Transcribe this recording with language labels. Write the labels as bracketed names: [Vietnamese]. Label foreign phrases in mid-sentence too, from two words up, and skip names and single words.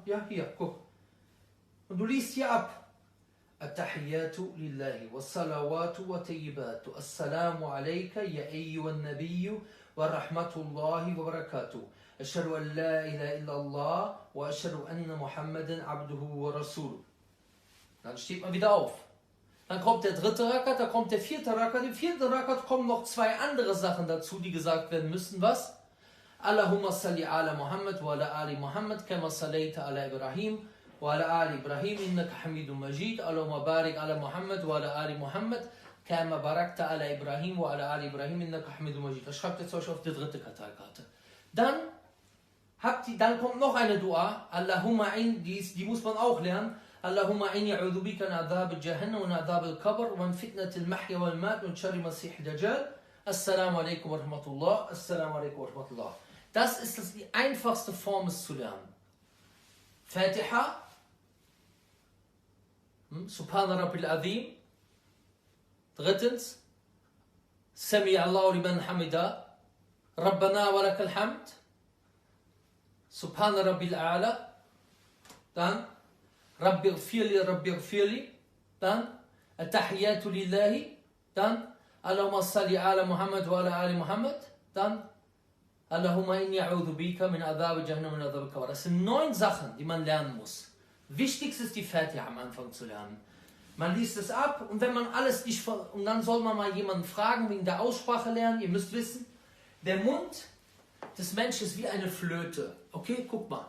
[German] Ja, hier, guck. Und du liest hier ab. [Arabic] التحيات لله والصلوات والطيبات. السلام عليك أيها النبي ورحمة الله وبركاته. أشهد أن لا إله إلا الله وأشهد أن محمدا عبده ورسوله. [German] Dann steht man wieder auf. Dann kommt der dritte Rakat, da kommt der vierte Rakat. Im vierten Rakat kommen noch zwei andere Sachen dazu, die gesagt werden müssen. Was? [Arabic] اللهم صل على محمد وعلى آل محمد، كما صليت على إبراهيم وعلى آل إبراهيم، إنك حميد مجيد. اللهم بارك على محمد وعلى آل محمد، كما باركت على إبراهيم وعلى آل إبراهيم، إنك حميد مجيد. [German] Das schreibt ihr euch auf die dritte Karteikarte. Dann kommt noch eine Dua, Allahumma die muss man auch lernen. [Arabic] اللهم إني أعوذ بك من عذاب جهنم ومن عذاب القبر ومن فتنة المحيا والممات ومن شر المسيح الدجال. السلام عليكم ورحمة الله. السلام عليكم ورحمة الله. [German] Das ist die einfachste Form, es zu lernen. [Arabic] Fatiha. سبحان ربي العظيم. [German] Drittens. [Arabic] سمع الله لمن حمده. ربنا ولك الحمد. سبحان ربي الأعلى. Dann رب اغفر لي, dann التحيات لله, dann اللهم صل على محمد وعلى آل محمد, dann اللهم إني أعوذ بك من عذاب جهنم ومن عذاب القبر. [German] Das sind 9 Sachen, die man lernen muss. Wichtigste ist die Fatiha am Anfang zu lernen. Man liest es ab und wenn man alles nicht, und dann soll man mal jemanden fragen wegen der Aussprache lernen. Ihr müsst wissen, der Mund des Menschen ist wie eine Flöte. Okay, guck mal.